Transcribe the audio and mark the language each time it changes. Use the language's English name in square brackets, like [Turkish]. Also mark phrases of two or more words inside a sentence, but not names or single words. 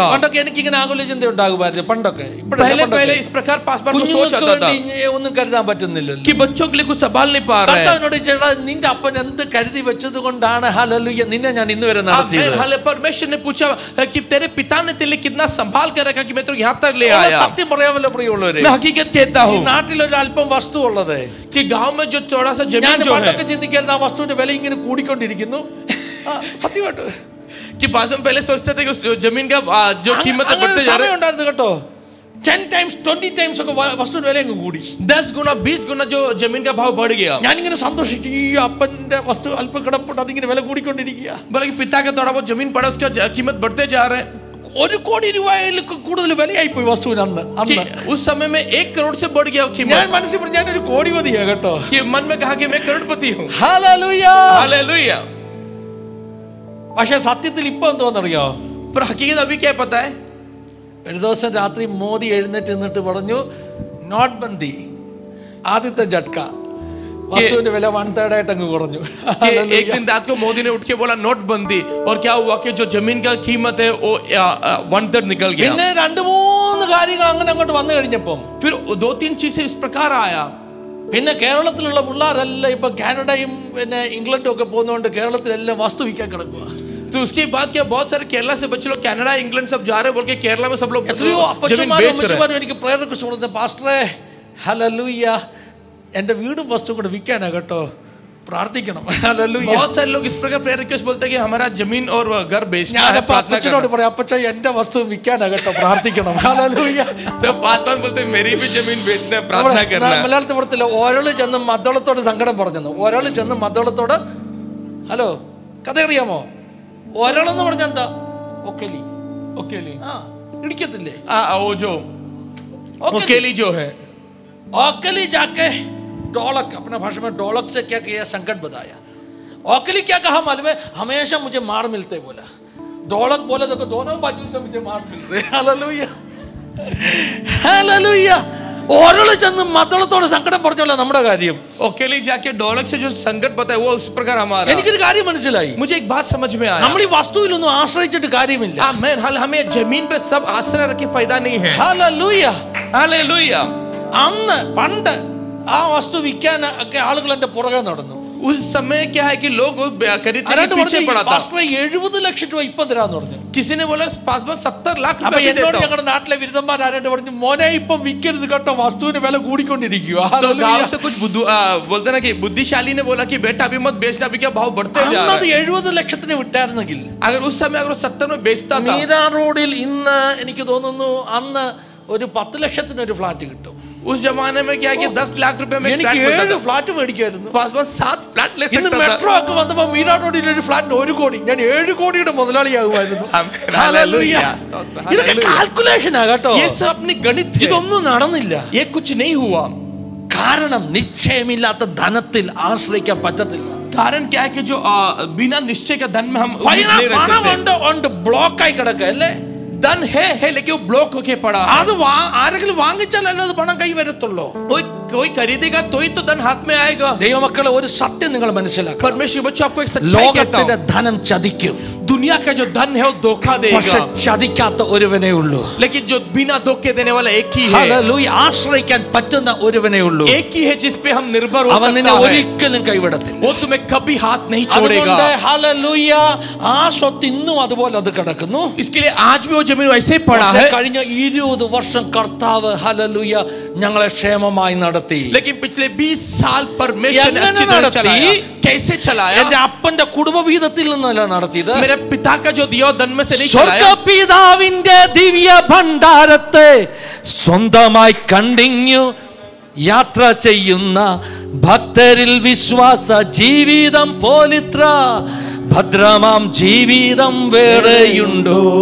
[Malayalam] പണ്ടൊക്കെ എനിക്ക് ഇങ്ങനെ ആകുല ചിന്ത ഉണ്ടാകുമായിരുന്നു. പണ്ടൊക്കെ [Hindi] पहले इस प्रकार पासवान को सोच आता था [Malayalam] ഒന്നും കരുതാൻ പറ്റുന്നില്ലല്ലോ. [Hindi] कि बच्चों के लिए कुछ संभाल नहीं पा रहा है. [Malayalam] കർത്താവിനോട് ചേട്ടാ നിന്റെ അപ്പൻ എന്ത് കരുതി വെച്ചത് കൊണ്ടാണ് ഹല്ലേലൂയ നിന്നെ ഞാൻ ഇന്ന് വരെ നടത്തിയത്. [Hindi] परमेश्वर ने पूछा कि तेरे पिता ने तेरे लिए कितना संभाल कर रखा कि मैं तो यहाँ तक ले आया. [Malayalam] സത്യം പറയാമല്ലോ പ്രിയമുള്ളവരെ, [Hindi] मैं हकीकत कहता हूँ [Malayalam] നാട്ടിൽ ഒരു അല്പം വസ്തു ഉള്ളത് [Hindi] कि गांव में जो थोड़ा सा [Malayalam] ഞാൻ [Hindi] जमीन जो [Malayalam] പണ്ടൊക്കെ [Hindi] है, [Malayalam] ചിന്തിക്കരുത് ആ വസ്തുവിന്റെ വില ഇങ്ങനെ കൂടിക്കൊണ്ടിരിക്കുന്നു. സത്യമായിട്ട് [Hindi] कि पास में पहले सोचते थे कि उस जमीन का जो कीमत है बढ़ते जा रहा है. [Malayalam] ഉണ്ടായിരുന്നു കേട്ടോ. [English] 10 times 20 times [Malayalam] ഒക്കെ വസ്തുവിന്റെ വില അങ്ങ് കൂടി. [Hindi] 10 गुना 20 गुना जो जमीन का भाव बढ़ गया. [Malayalam] ഞാനിങ്ങനെ സന്തോഷിച്ചു, ഈ അപ്പന്റെ വസ്തു അല്പം കിടപ്പുണ്ട്, അതിങ്ങനെ വില കൂടിക്കൊണ്ടിരിക്കുക. [Hindi] बोला कि पिता का थोड़ा बहुत जमीन पड़ा, उसका कीमत बढ़ते जा रहा है. [Malayalam] 1 കോടി രൂപയിലേക്ക് കൂടുതൽ വിലയായി പോയി വസ്തുവിന് അന്ന്. [Hindi] उस समय में 1 करोड़ से बढ़ गया कीमत. [Malayalam] ഞാൻ മനസ്സിൽ പറഞ്ഞു ഞാനൊരു കോടിപതിയാ കേട്ടോ. [Hindi] कि मन में कहा कि मैं करोड़पति हूँ. [Malayalam] ഹല്ലേലൂയ. [Hindi] हालेलुया. [Malayalam] പക്ഷേ സത്യത്തിൽ ഇപ്പൊ എന്തോന്നറിയോ? [Hindi] पर हकीकत अभी क्या पता है? [Malayalam] ഒരു ദിവസം രാത്രി മോദി എഴുന്നേറ്റ് നിന്നിട്ട് പറഞ്ഞു നോട്ട് ബന്ദി, ആദ്യത്തെ झटക വസ്തുവിന്റെ വില 1/3 ആയിട്ട് അങ്ങ് കുറഞ്ഞു. [Hindi] एक दिन रात को मोदी ने उठ के बोला नोटबंदी, और क्या हुआ कि जो जमीन का कीमत है वो 1/3 निकल गया. [Malayalam] പിന്നെ 2-3 കാര്യങ്ങൾ അങ്ങനെ അങ്ങോട്ട് വന്നു കഴിഞ്ഞപ്പം [Hindi] फिर 2-3 चीजें इस प्रकार आया. [Malayalam] പിന്നെ കേരളത്തിലുള്ള പിള്ളേരെല്ലാം ഇപ്പൊ കാനഡയും പിന്നെ ഇംഗ്ലണ്ടും ഒക്കെ പോകുന്നതുകൊണ്ട് കേരളത്തിലെല്ലാം വസ്തു വിൽക്കാൻ കിടക്കുക. [Hindi] तो उसके बाद क्या बहुत सारे केरला से बच्चे लोग कनाडा इंग्लैंड सब जा रहे हैं, बोल के केरला में सब लोग [Malayalam] എത്രയോ [Hindi] जमीन [Malayalam] അപ്പച്ചന്മാരും [Hindi] बेच रहे हैं. [Malayalam] അമ്മച്ചിമാരും എനിക്ക് പ്രേരണ കുറിച്ച് കൊടുത്തത് പാസ്റ്ററെ ഹല്ലേലൂയ എന്റെ വീടും വസ്തു കൂടെ വിൽക്കാനാ കേട്ടോ, പ്രാർത്ഥിക്കണം. ഹല്ലേലൂയ. [Hindi] बहुत सारे लोग इस प्रकार [English] prayer request [Hindi] बोलते हैं कि हमारा जमीन और घर बेचना है, प्रार्थना [Malayalam] അപ്പച്ചനോട് [Hindi] करना. [Malayalam] പറയാം അപ്പച്ച എന്റെ വസ്തു വിൽക്കാനാ കേട്ടോ, പ്രാർത്ഥിക്കണം. ഹല്ലേലൂയ. [Hindi] तो पासवान बोलते हैं मेरी भी जमीन बेचना है, प्रार्थना करना है. [Malayalam] മലയാളത്തിൽ പറയത്തില്ല, ഒരാള് ചെന്ന് മദ്ദളത്തോട് സങ്കടം പറഞ്ഞെന്ന്. ഒരാള് ചെന്ന് മദ്ദളത്തോട് ഹലോ കഥ അറിയാമോ? ഒരാളെന്ന് പറഞ്ഞ എന്താ? ഒക്കലി. [Hindi] ओकेली. [Malayalam] ഇടിക്കത്തില്ലേ? [Hindi] वो जो ओकेली जो है, ओकली जाके ढोलक, अपना भाषा में ढोलक से क्या किया, संकट बताया. ओकली क्या कहा मालूम है? हमेशा मुझे मार मिलते बोला. ढोलक बोले देखो दोनों बाजू से मुझे मार मिल रहे. हालेलुया हालेलुया. [Malayalam] ഒരാൾ ചെന്ന് മദ്ദളത്തോട് സങ്കടം പറഞ്ഞല്ലോ നമ്മുടെ കാര്യം. [Hindi] ओकेली जाके ढोलक से जो संकट बताया वो उस प्रकार हमारा. [Malayalam] എനിക്കൊരു കാര്യം മനസ്സിലായി. [Hindi] मुझे एक बात समझ में आया. [Malayalam] നമ്മൾ ഈ വസ്തുവിലൊന്നും ആശ്രയിച്ചിട്ട് കാര്യമില്ല. [Hindi] आमेन. हमें जमीन पे सब आश्रय रखे फायदा नहीं है. [Malayalam] ഹല്ലേലൂയ. [Hindi] हालेलुया. [Malayalam] അന്ന് പണ്ട് ആ വസ്തു വിൽക്കാൻ ഒക്കെ ആളുകൾ എന്റെ പുറകെ നടന്നു. [Hindi] उस समय क्या है कि लोग खरीदने के पीछे पड़ा था. [Malayalam] 70 ലക്ഷം രൂപ ഇപ്പൊ തരാന്ന് പറഞ്ഞു. [Hindi] किसी ने बोला पास 70 लाख [Malayalam] അപ്പൊ [Hindi] रुपए [Malayalam] എന്നോട് [Hindi] देता हूं. [Malayalam] ഞങ്ങളുടെ നാട്ടിലെ വിരുദ്ധന്മാർ ആരായിട്ട് പറഞ്ഞു, മോനെ ഇപ്പൊ വിൽക്കരുത് കേട്ടോ, വസ്തുവിന് വില കൂടിക്കൊണ്ടിരിക്കുക. [Hindi] तो गांव से कुछ बोलते ना कि बुद्धिशाली ने बोला कि बेटा अभी मत बेचना, अभी क्या भाव बढ़ते जा रहा है. [Malayalam] 70 ലക്ഷത്തിന് വിട്ടായിരുന്നെങ്കിൽ, [Hindi] अगर उस समय अगर 70 में बेचता था, [Malayalam] മീരാ റോഡിൽ ഇന്ന് എനിക്ക് തോന്നുന്നു അന്ന് ഒരു 10 ലക്ഷത്തിന് ഒരു ഫ്ലാറ്റ് കിട്ടും. [Hindi] उस जमाने में क्या है कि 10 लाख रुपए में [Malayalam] എനിക്ക് 7 ഫ്ലാറ്റ് മേടിക്കായിരുന്നു. [Hindi] पास 7 फ्लैट ले [Malayalam] ഇന്ന് [Hindi] सकता था. [Malayalam] മെട്രോ ഒക്കെ വന്നപ്പോ മീരാ റോഡിൽ ഒരു ഫ്ലാറ്റിന് 1 കോടി, ഞാൻ 7 കോടിയുടെ മുതലാളിയാകുമായിരുന്നു. [Hindi] हालेलुया. [Malayalam] ഇതൊക്കെ കാൽക്കുലേഷനാ കേട്ടോ. [Hindi] ये सब अपनी गणित है. [Malayalam] ഇതൊന്നും നടന്നില്ല. [Hindi] ये कुछ नहीं हुआ. [Malayalam] കാരണം നിശ്ചയമില്ലാത്ത ധനത്തിൽ ആശ്രയിക്കാൻ പറ്റത്തില്ല. [Hindi] कारण क्या है कि जो बिना निश्चय का धन में हम नहीं रह सकते. [Malayalam] പണമുണ്ട് ഉണ്ട് ബ്ലോക്കായി കിടക്കുക അല്ലേ? [Hindi] धन है लेकिन वो ब्लॉक होके पड़ा. [Malayalam] അത് ആരെങ്കിലും വാങ്ങിച്ചാലല്ലേ അത് പണം കൈ വരത്തുള്ളൂ. [Hindi] कोई खरीदेगा तो ही तो धन हाथ में आएगा. [Malayalam] ദൈവമക്കളെ ഒരു സത്യം നിങ്ങൾ മനസ്സിലാക്കണം. [Hindi] परमेश्वर बच्चों आपको एक सच्चाई कहता [Malayalam] ലോകത്തിന്റെ [Hindi] हूं. [Malayalam] ധനം ചതിക്കും. [Hindi] दुनिया का जो धन है वो धोखा [Malayalam] പക്ഷെ [Hindi] देगा. [Malayalam] ചതിക്കാത്ത ഒരുവനേ ഉള്ളൂ. [Hindi] लेकिन जो बिना धोखे देने वाला एक ही है. [Malayalam] ഹല്ലേലൂയ. ആശ്രയിക്കാൻ പറ്റുന്ന ഒരുവനേ ഉള്ളൂ. [Hindi] एक ही है जिस पे हम निर्भर हो [Malayalam] അവൻ നിന്നെ [Hindi] सकता है. [Malayalam] ഒരിക്കലും കൈവിടത്തില്ല. [Hindi] वो तुम्हें कभी हाथ नहीं छोड़ेगा. [Malayalam] അതുകൊണ്ട് ഹല്ലേലൂയ ആ സ്വത്ത് ഇന്നും അതുപോലെ അത് കിടക്കുന്നു. [Hindi] इसके लिए आज भी वो जमीन वैसे ही पड़ा है. [Malayalam] കഴിഞ്ഞ 20 വർഷം കർത്താവ് ഹല്ലേലൂയ ഞങ്ങളെ ക്ഷേമമായി നടത്തി. [Hindi] लेकिन पिछले 20 साल परमेश्वर ने अच्छी तरह चलाया. कैसे चलाया? [Malayalam] എന്റെ അപ്പന്റെ കുടുംബവീതത്തിൽ നിന്നല്ല നടത്തിയത്. [Hindi] मेरे पिता का जो दिया धन में से नहीं चलाया. [Malayalam] സ്വർഗ്ഗപിതാവിന്റെ ദിവ്യ ഭണ്ഡാരത്തെ സ്വന്തമായി കണ്ടിങ്ങു യാത്ര ചെയ്യുന്ന ഭക്തരിൽ വിശ്വാസ ജീവിതം പോലിത്ര ഭദ്രമാം ജീവിതം വേറെയുണ്ടോ?